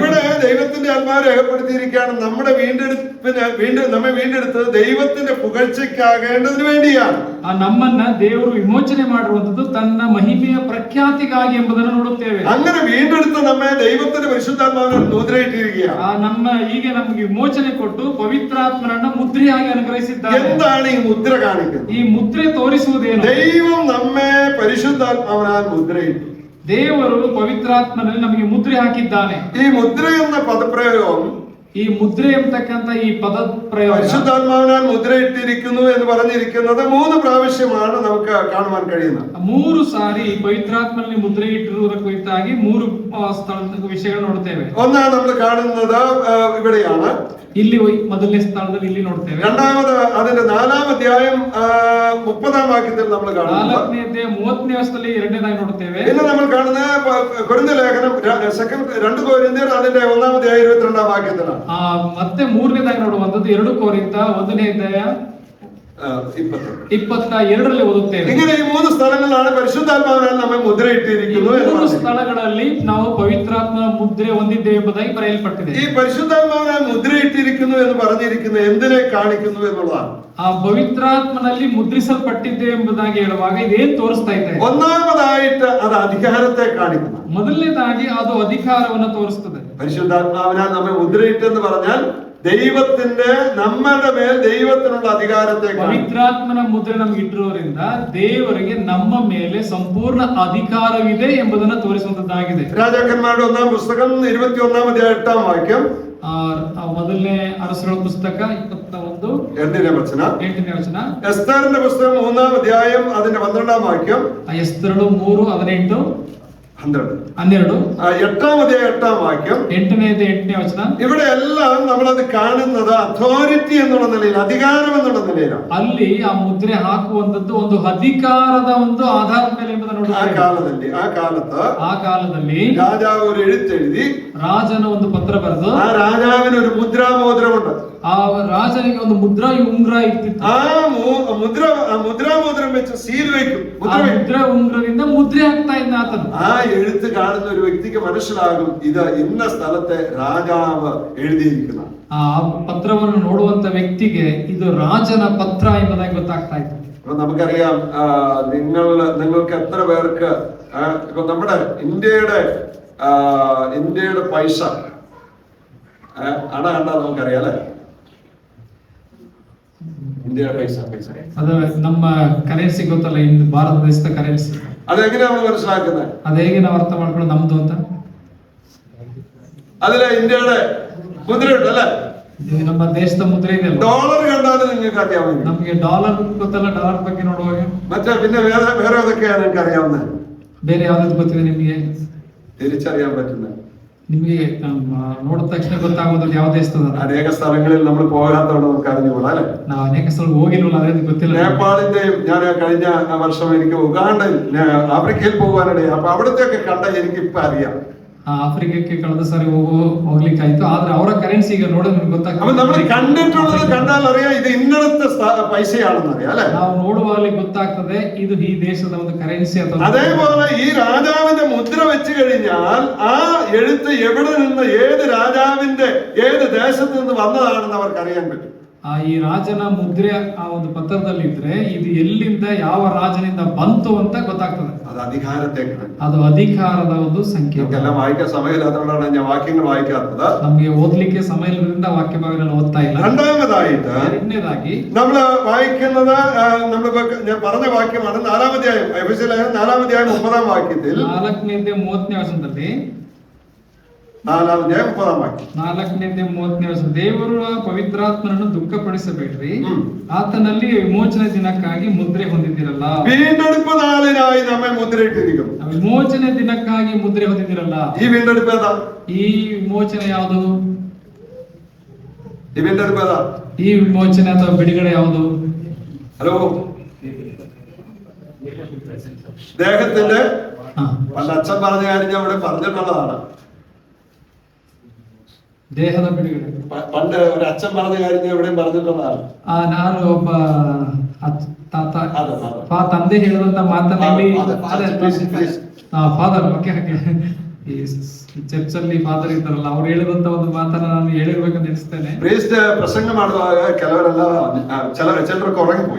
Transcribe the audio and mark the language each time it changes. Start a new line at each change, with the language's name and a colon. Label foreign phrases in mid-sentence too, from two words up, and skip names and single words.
Malayalam: ഇവിടെ ദൈവത്തിന്റെ ആത്മാവ് രേഖപ്പെടുത്തിയിരിക്കുകയാണ്. നമ്മുടെ നമ്മെ വീണ്ടെടുത്തത് ദൈവത്തിന്റെ പുകഴ്ചയ്ക്കാകേണ്ടതിന് വേണ്ടിയാണ്.
Kannada: ನಮ್ಮನ್ನ ದೇವರು ವಿಮೋಚನೆ ಮಾಡಿರುವಂತದ್ದು ತನ್ನ ಮಹಿಮೆಯ ಪ್ರಖ್ಯಾತಿಗಾಗಿ ಎಂಬುದನ್ನು ನೋಡುತ್ತೇವೆ.
Malayalam: അങ്ങനെ വീണ്ടെടുത്ത നമ്മെ ദൈവത്തിന്റെ പരിശുദ്ധാത്മാവിനെ മുദ്രയിട്ടിരിക്കുകയാണ്.
Kannada: ನಮಗೆ ವಿಮೋಚನೆ ಕೊಟ್ಟು ಪವಿತ್ರಾತ್ಮನನ್ನ ಮುದ್ರೆಯಾಗಿ ಅನುಗ್ರಹಿಸಿದ್ದಾರೆ.
Malayalam: എന്താണ് ഈ മുദ്ര കാണിക്കുന്നത്?
Kannada: ಈ ಮುದ್ರೆ ತೋರಿಸುವುದೇನು?
Malayalam: ദൈവം നമ്മെ പരിശുദ്ധാത്മാവിനാൽ മുദ്രയിട്ടു.
Kannada: ದೇವರು ಪವಿತ್ರಾತ್ಮನಲ್ಲಿ ನಮಗೆ ಮುದ್ರೆ ಹಾಕಿದ್ದಾನೆ.
Malayalam: ഈ മുദ്ര എന്ന പദപ്രയോഗം,
Kannada: ಈ ಮುದ್ರೆ ಎಂಬತಕ್ಕಂತ ಈ ಪದ ಪ್ರಯೋಗ
Malayalam: പരിശുദ്ധാത്മാവിനാൽ മുദ്രയിട്ടിരിക്കുന്നു എന്ന് പറഞ്ഞിരിക്കുന്നത് 3 പ്രാവശ്യമാണ് നമുക്ക് കാണുവാൻ കഴിയുന്നത്.
Kannada: 3 ಸಾರಿ ಪವಿತ್ರಾತ್ಮನಲ್ಲಿ ಮುದ್ರೆ ಇಟ್ಟಿರುವುದರ ಕುರಿತಾಗಿ 3 ಸ್ಥಳದ ವಿಷಯಗಳು ನೋಡ್ತೇವೆ.
Malayalam: ഒന്നാം നമ്മൾ കാണുന്നത് ഇവിടെയാണ്.
Kannada: ಇಲ್ಲಿ ಮೊದಲನೇ ಸ್ಥಳದಲ್ಲಿ ಇಲ್ಲಿ ನೋಡ್ತೇವೆ.
Malayalam: രണ്ടാമത് അതിന്റെ 4-ാം അധ്യായം 30-ാം വാക്യത്തിൽ നമ്മൾ കാണുന്നു.
Kannada: 4ನೇ ಅಧ್ಯಾಯ 30ನೇ ವಚನದಲ್ಲಿ ಎರಡನೇದಾಗಿ ನೋಡ್ತೇವೆ.
Malayalam: പിന്നെ നമ്മൾ കാണുന്ന കൊരിന്ത്യർ ലേഖനം 2 കൊരിന്ത്യർ അതിന്റെ 1-ാം അധ്യായം 22-ാം വാക്യത്തിലാണ്.
Kannada: ಮತ್ತೆ 3ನೇದಾಗಿ ನೋಡುವಂತದ್ದು 2 ಕೊರಿಂಥ 1ನೇ ಅಧ್ಯಾಯ 22ರಲ್ಲಿ ಓದುತ್ತೇವೆ.
Malayalam: ഇങ്ങനെ ഈ 3 സ്ഥലങ്ങളിലാണ് പരിശുദ്ധാത്മാവിനാൽ നമ്മെ മുദ്രയിട്ടിരിക്കുന്നു.
Kannada: 3 ಸ್ಥಳಗಳಲ್ಲಿ ನಾವು ಪವಿತ್ರಾತ್ಮನ ಮುದ್ರೆ ಹೊಂದಿದ್ದೇವೆ ಎಂಬುದಾಗಿ ಬರೆಯಲ್ಪಟ್ಟಿದೆ.
Malayalam: ഈ പരിശുദ്ധാത്മാവിനാൽ മുദ്രയിട്ടിരിക്കുന്നു എന്ന് പറഞ്ഞിരിക്കുന്നത് എന്തിനെ കാണിക്കുന്നു എന്നുള്ളതാണ്.
Kannada: ಆ ಪವಿತ್ರಾತ್ಮನಲ್ಲಿ ಮುದ್ರಿಸಲ್ಪಟ್ಟಿದೆ ಎಂಬುದಾಗಿ ಹೇಳುವಾಗ ಇದೇನ್ ತೋರಿಸ್ತಾ ಇದೆ?
Malayalam: ഒന്നാമതായിട്ട് അത് അധികാരത്തെ കാണിക്കുന്നു.
Kannada: ಮೊದಲನೇದಾಗಿ ಅದು ಅಧಿಕಾರವನ್ನು ತೋರಿಸ್ತದೆ.
Malayalam: പരിശുദ്ധാത്മാവിനാൽ നമ്മെ മുദ്രയിട്ടെന്ന് പറഞ്ഞാൽ ദൈവത്തിന്റെ നമ്മളുടെ മേൽ ദൈവത്തിനുള്ള അധികാരത്തെ
Kannada: ಪವಿತ್ರಾತ್ಮನ ಮುದ್ರೆ ನಮ್ಗೆ ಇಟ್ಟಿರೋದ್ರಿಂದ ದೇವರಿಗೆ ನಮ್ಮ ಮೇಲೆ ಸಂಪೂರ್ಣ ಅಧಿಕಾರವಿದೆ ಎಂಬುದನ್ನು ತೋರಿಸುವಂತದ್ದಾಗಿದೆ.
Malayalam: രാജാക്കന്മാരുടെ 1-ാം പുസ്തകം 21-ാം അധ്യായം 8-ാം വാക്യം.
Kannada: ಮೊದಲನೇ ಅರಸರ ಪುಸ್ತಕ 21 8ನೇ ವಚನ.
Malayalam: എസ്തറിന്റെ പുസ്തകം 3-ാം അധ്യായം അതിന്റെ 12-ാം വാക്യം.
Kannada: ಎಸ್ತರಳು 3:18 12
Malayalam: 8-ാം അധ്യായം 8-ാം വാക്യം.
Kannada: 8ನೇ ವಚನ.
Malayalam: ഇവിടെ എല്ലാം നമ്മളത് കാണുന്നത് ಅಥಾರಿಟಿ എന്നുള്ള നിലയിൽ, അധികാരം എന്നുള്ള നിലയിലാണ്.
Kannada: ಅಲ್ಲಿ ಆ ಮುದ್ರೆ ಹಾಕುವಂತದ್ದು ಒಂದು ಅಧಿಕಾರದ ಒಂದು ಆಧಾರದ ಮೇಲೆ ಎಂಬುದನ್ನು ನೋಡುತ್ತೇವೆ.
Malayalam: ആ കാലത്ത് രാജാവ് ഒരു എഴുത്തെഴുതി,
Kannada: ರಾಜನ ಒಂದು ಪತ್ರ ಬರೆದು,
Malayalam: ആ രാജാവിന് ഒരു മുദ്രാമോതിരമുണ്ട്.
Kannada: ಆ ರಾಜನಿಗೆ ಒಂದು ಮುದ್ರಾ ಉಂಗುರ ಇರ್ತಿತ್ತು.
Malayalam: ആ മുദ്രാമോതിരം വെച്ച് സീൽ വയ്ക്കും.
Kannada: ಮುದ್ರಾ ಉಂಗುರದಿಂದ ಮುದ್ರೆ ಹಾಕ್ತಾ ಇದ್ದ ಆತನು.
Malayalam: ആ എഴുത്ത് കാണുന്ന ഒരു വ്യക്തിക്ക് മനസ്സിലാകും ഇത് ഇന്ന സ്ഥലത്തെ രാജാവ് എഴുതിയിരിക്കുന്ന.
Kannada: ಆ ಪತ್ರವನ್ನು ನೋಡುವಂತ ವ್ಯಕ್ತಿಗೆ ಇದು ರಾಜನ ಪತ್ರ ಎಂಬುದಾಗಿ ಗೊತ್ತಾಗ್ತಾ ಇತ್ತು.
Malayalam: അപ്പൊ നമുക്കറിയാം, നിങ്ങൾക്ക് എത്ര പേർക്ക് ഇപ്പൊ നമ്മുടെ ഇന്ത്യയുടെ പൈസ അട കണ്ടാ നമുക്കറിയാം അല്ലെ? ഇന്ത്യയുടെ പൈസ
Kannada: ಅದು ನಮ್ಮ ಕರೆನ್ಸಿ ಗೊತ್ತಲ್ಲ, ಇಂದು ಭಾರತ ದೇಶದ ಕರೆನ್ಸಿ.
Malayalam: അതെങ്ങനെയാ നമ്മൾ മനസ്സിലാക്കുന്നത്?
Kannada: ಅದು ಹೇಗೆ ನಾವು ಅರ್ಥ ಮಾಡ್ಕೊಳ್ಳೋದು ನಮ್ದು ಅಂತ?
Malayalam: അതിലെ ഇന്ത്യയുടെ മുദ്ര ഉണ്ടല്ലേ?
Kannada: ನಮ್ಮ ದೇಶದ ಮುದ್ರೆ ಇದೆ.
Malayalam: ഡോളർ കണ്ടാലും നിങ്ങൾക്ക് അറിയാവുന്ന.
Kannada: ನಮಗೆ ಡಾಲರ್ ಗೊತ್ತಲ್ಲ, ಡಾಲರ್ ಬಗ್ಗೆ ನೋಡುವಾಗ
Malayalam: മറ്റേ പിന്നെ വേറെ ഏതൊക്കെയാണ് നിങ്ങൾക്ക് അറിയാവുന്നത്?
Kannada: ಬೇರೆ ಯಾವ್ದು ಗೊತ್ತಿದೆ ನಿಮಗೆ?
Malayalam: തിരിച്ചറിയാൻ പറ്റുന്നത്
Kannada: ನಿಮಗೆ ನೋಡಿದ ತಕ್ಷಣ ಗೊತ್ತಾಗೋದು ಯಾವ ದೇಶದ?
Malayalam: അനേക സ്ഥലങ്ങളിൽ നമ്മൾ പോകാത്തതുകൊണ്ട് നമുക്ക് അറിഞ്ഞുകൂടാ അല്ലെ?
Kannada: ನಾವು ಅನೇಕ ಸ್ಥಳ ಹೋಗಿಲ್ವಲ್ಲ, ಅದರಿಂದ ಗೊತ್ತಿಲ್ಲ.
Malayalam: നേപ്പാളിന്റെയും ഞാൻ കഴിഞ്ഞ വർഷം എനിക്ക് ഉഗാണ്ടയിൽ ആഫ്രിക്കയിൽ പോകാനിടയായി. അപ്പൊ അവിടത്തെയൊക്കെ കണ്ട എനിക്ക് ഇപ്പൊ അറിയാം.
Kannada: ಆಫ್ರಿಕಕ್ಕೆ ಕಳೆದ ಸಾರಿ ಹೋಗ್ಲಿಕ್ಕಾಯ್ತು, ಆದ್ರೆ ಅವರ ಕರೆನ್ಸಿ ಈಗ ನೋಡಿದ್ರೆ ನಿಮ್ಗೆ ಗೊತ್ತಾಗ್ತದೆ.
Malayalam: അപ്പൊ നമ്മൾ കണ്ടിട്ടുള്ളത് കണ്ടാൽ അറിയാം ഇത് ഇന്നടത്തെ പൈസയാണെന്ന് അറിയാം അല്ലെ?
Kannada: ನಾವು ನೋಡುವಾಗಲೇ ಗೊತ್ತಾಗ್ತದೆ ಇದು ಈ ದೇಶದ ಒಂದು ಕರೆನ್ಸಿ ಅಥವಾ.
Malayalam: അതേപോലെ ഈ രാജാവിന്റെ മുദ്ര വെച്ച് കഴിഞ്ഞാൽ ആ എഴുത്ത് എവിടെ നിന്ന്, ഏത് രാജാവിന്റെ ഏത് ദേശത്ത് നിന്ന് വന്നതാണെന്ന് അവർക്ക് അറിയാൻ പറ്റും.
Kannada: ಈ ರಾಜನ ಮುದ್ರೆ ಆ ಒಂದು ಪತ್ರದಲ್ಲಿ ಇದ್ರೆ ಇದು ಎಲ್ಲಿಂದ ಯಾವ ರಾಜನಿಂದ ಬಂತು ಅಂತ ಗೊತ್ತಾಗ್ತದೆ.
Malayalam: അത് അധികാരത്തെ,
Kannada: ಅದು ಅಧಿಕಾರದ ಒಂದು ಸಂಖ್ಯೆ.
Malayalam: എല്ലാം വായിക്കാൻ സമയമില്ലാത്തതുകൊണ്ടാണ് ഞാൻ വാക്യങ്ങൾ വായിക്കാത്തത്.
Kannada: ನಮಗೆ ಓದ್ಲಿಕ್ಕೆ ಸಮಯ ಇರೋದ್ರಿಂದ ವಾಕ್ಯ ಭಾಗಗಳನ್ನು ಓದ್ತಾ ಇಲ್ಲ.
Malayalam: രണ്ടാമതായിട്ട്
Kannada: ಎರಡನೇದಾಗಿ
Malayalam: നമ്മൾ വായിക്കുന്നത് ഞാൻ പറഞ്ഞ വാക്യമാണ് 4-ാം അധ്യായം, എഫെസ്യർ ലേഖനം 4-ാം അധ്യായം 30-ാം വാക്യത്തിൽ.
Kannada: 4ನೇ ಅಧ್ಯಾಯ 30ನೇ ವಚನದಲ್ಲಿ
Malayalam: 4ാം അധ്യായം 30ാം വാക്യം.
Kannada: 4ನೇ 30ನೇ ವರ್ಷ. ದೇವರು ಪವಿತ್ರಾತ್ಮನನ್ನು ದುಃಖಪಡಿಸಬೇಡ್ರಿ, ಆತನಲ್ಲಿ ವಿಮೋಚನೆ ದಿನಕ್ಕಾಗಿ ಮುದ್ರೆ ಹೊಂದಿದಿರಲ್ಲ.
Malayalam: വീണ്ടെടുപ്പ് നാളിനായി നമ്മെ മുദ്രയിട്ടിരിക്കുന്നു.
Kannada: ವಿಮೋಚನೆ ದಿನಕ್ಕಾಗಿ ಮುದ್ರೆ ಹೊಂದಿದಿರಲ್ಲ.
Malayalam: ഈ വീണ്ടെടുപ്പ് ഏതാ?
Kannada: ಈ ವಿಮೋಚನೆ ಯಾವುದು?
Malayalam: ഈ വീണ്ടെടുപ്പ് ഏതാ?
Kannada: ಈ ವಿಮೋಚನೆ ಅಥವಾ ಬಿಡುಗಡೆ ಯಾವುದು?
Malayalam: ഹലോ, ദേഹത്തിന്റെ
Kannada: ಹಾ,
Malayalam: പണ്ട് അച്ഛൻ പറഞ്ഞ കാര്യം ഞാൻ ഇവിടെ പറഞ്ഞിട്ടുള്ളതാണ്.
Kannada: ದೇಹದ ಬಿಡುಗಡೆ.
Malayalam: പണ്ട് ഒരു അച്ഛൻ പറഞ്ഞ കാര്യം ഞാൻ ഇവിടെ പറഞ്ഞിട്ടുള്ളതാണ്.
Kannada: ನಾನು ಒಬ್ಬ ತಾತ
Malayalam: അതെ, അതെ.
Kannada: ತಂದೆ ಹೇಳಿದಂತ ಮಾತನಲ್ಲಿ please. ಫಾದರ್ ಈ ಚರ್ಚ್ ಅಲ್ಲಿ ಫಾದರ್ ಇದ್ದಾರಲ್ಲ, ಅವ್ರು ಹೇಳಿದಂತ ಒಂದು ಮಾತನ್ನ ನಾನು ಹೇಳಿರ್ಬೇಕಂತ ಎನಿಸ್ತೇನೆ.
Malayalam: പ്രീസ്റ്റ് പ്രസംഗം
Kannada: ಮಾಡುವಾಗ ಕೆಲವರೆಲ್ಲ
Malayalam: ചിലർക്ക് ഉറങ്ങിപ്പോയി.